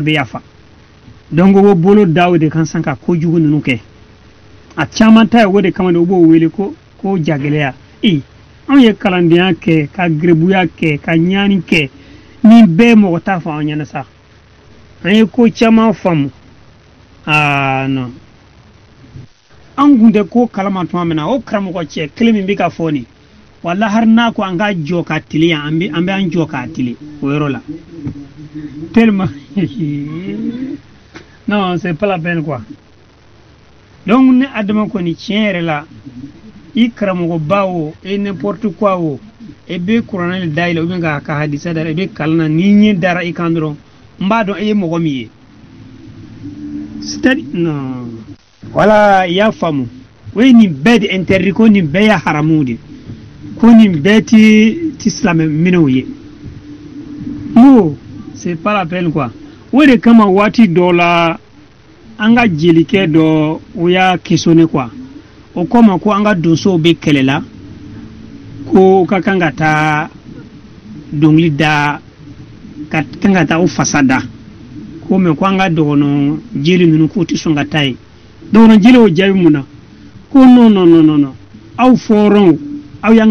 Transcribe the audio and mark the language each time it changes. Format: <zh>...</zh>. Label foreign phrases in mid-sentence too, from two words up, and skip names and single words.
<bm>bɛ yafa donc o bolo da o de kan san ka kojugu ninnu kɛ a caman ta ye o de kama de u b'o wele ko jagɛlɛya anw ye kalandenya kɛ ka gerebuya kɛ ka ɲani kɛ nin bɛɛ mɔgɔ t'a fɔ an ɲɛna sa an ye ko caman faamu non an kun tɛ ko kalama tuma min na o karamɔgɔ cɛ kelen min bɛ ka fɔ nin wala har n'a ko an ka jɔ ka tile yan an bɛ an jɔ k'a tile o yɔrɔ la tellement</bm> <fr>non c'est pas la peine quoi</fr> <bm>donc ne adama kɔni tiɲɛ yɛrɛ la i karamɔgɔba o e</bm> <fr>n'importe quoi</fr> <bm>o e bɛ kuranɛ da yɛlɛ</bm> <fr>ou bien</fr> <bm>ka hadisa da e bɛ kalan na n'i ɲɛ dara i kan dɔrɔn n b'a dɔn e ye mɔgɔ min ye</bm> <fr>c'est-à-dire non voilà</fr> <bm>i y'a faamu o ye nin bɛɛ de interdit ko nin bɛɛ ye haramu de ko nin bɛɛ ti silamɛ minɛw ye</bm> <fr>non c'est pas la peine quoi</fr> <bm>o de kama waati dɔ la an ka jelikɛ dɔ o y'a</bm> <fr>questionné quoi</fr> <bm>o ko ma ko an ka donsow bɛ kɛlɛ la ko ka kan ka taa dɔnkili da ka kan ka taa o fasa da ko mɛ ko an ka dɔgɔnɔ jeli ninnu k'o tɛ sɔn ka taa yen dɔgɔnɔ jeli o jaabi mun na ko non aw fɔrɔnw aw y'an</bm>